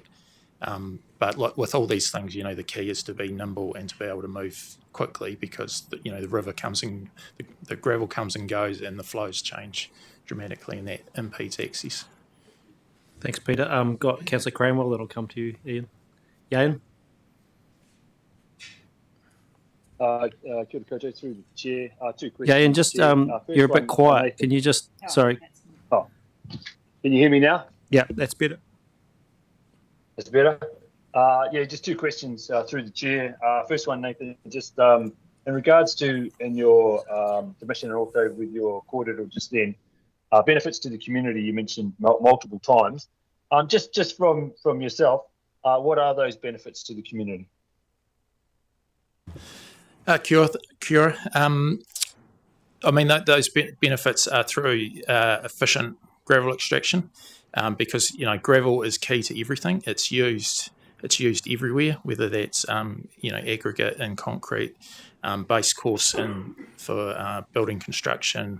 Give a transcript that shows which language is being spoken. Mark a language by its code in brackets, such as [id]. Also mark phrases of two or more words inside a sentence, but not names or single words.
[en] But with all these things, the key is to be nimble and to be able to move quickly, because the river comes and the gravel comes and goes, and the flows change dramatically, and that impedes access. Thanks, Peter. Got Councillor Cranwell. That'll come to you, Ian. Ian? [mi] Kia ora koutou, [en] through the chair. Two questions. Yeah, Ian, just Chair. First you're a bit one, quiet. Nathan. Can you just? Sorry. Oh, can you hear me now? Yeah, that's better. That's better. Yeah, just two questions through the chair. First one, Nathan, just in regards to in your submission and also with your kōrero just then, benefits to the community you mentioned multiple times. Just from yourself, what are those benefits to the community? [mi] Kia ora. [en] I mean, those benefits are through efficient gravel extraction, because gravel is key to everything. It's used everywhere, whether that's aggregate and concrete, base course for building construction.